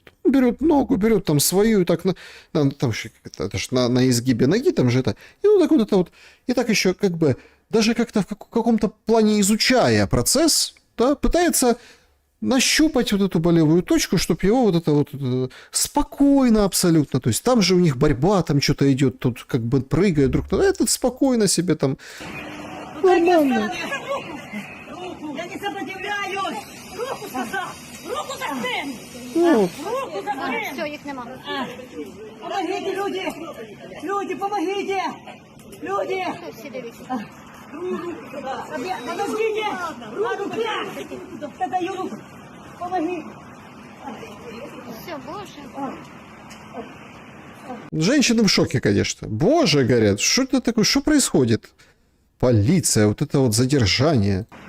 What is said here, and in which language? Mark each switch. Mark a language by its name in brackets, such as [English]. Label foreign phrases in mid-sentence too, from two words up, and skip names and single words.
[Russian] Берет ногу, берет там свою, и так там это ж на изгибе ноги там же это, и вот так вот это вот, и так еще как бы, даже как-то в каком-то плане изучая процесс, да, пытается нащупать вот эту болевую точку, чтобы его вот это вот спокойно абсолютно, то есть там же у них борьба, там что-то идет, тут как бы прыгают друг на друга, этот спокойно себе там, нормально. Я не сопротивляюсь! Руку сюда! Руку за спину! Вот. Руку за спину! Все, [Ukrainian] їх нема. [Russian] Помогите, люди! Люди, помогите! Люди! [Ukrainian] Всі дивіться. [Russian] Подождите! Руку! Я даю руку! Помоги! Все, Боже. Женщины в шоке, конечно. Боже, говорят, что это такое, что происходит? Полиция, вот это вот задержание.